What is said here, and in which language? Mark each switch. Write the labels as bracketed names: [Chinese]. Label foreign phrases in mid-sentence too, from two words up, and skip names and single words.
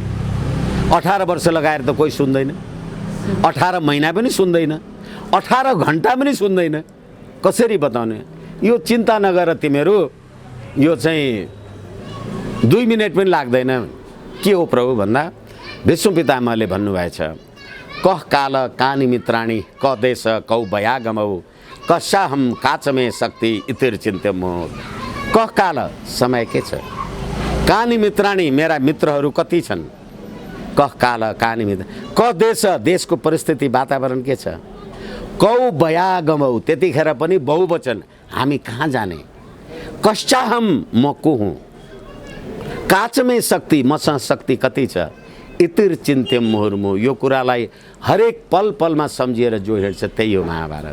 [Nepali] 18 वर्ष लगाएर त कोही सुन्दैन, 18 महिना पनि सुन्दैन, 18 घन्टा पनि सुन्दैन, कसरी बताउने? यो चिन्ता नगर तिमीहरू, यो चाहिँ 2 मिनट पनि लाग्दैन। के हो प्रभु भन्दा भीष्म पितामहले भन्नुभएछ, [Sanskrit] कह काल कानि मित्राणी क देश कौ भयागमौ कस्याहम काचमे शक्ति इतिर चिन्त्य मोह। कह काल [Nepali] समय के छ, [Sanskrit] कानि मित्राणी [Nepali] मेरा मित्रहरू कति छन्, [Sanskrit] कह काल कानि मित्र क देश [Nepali] देशको परिस्थिति वातावरण के छ, [Sanskrit] कौ भयागमौ [Nepali] त्यतिखेर पनि बहुवचन हामी कहाँ जाने, कस्याहम म को हुँ, [Sanskrit] काचमे शक्ति [Nepali] मसँग शक्ति कति छ, [Sanskrit] इतिर चिन्त्यम मुहुर्मु [Nepali] यो कुरालाई हरेक पल पलमा सम्झिएर जो हिँड्छ त्यही हो महाभारत।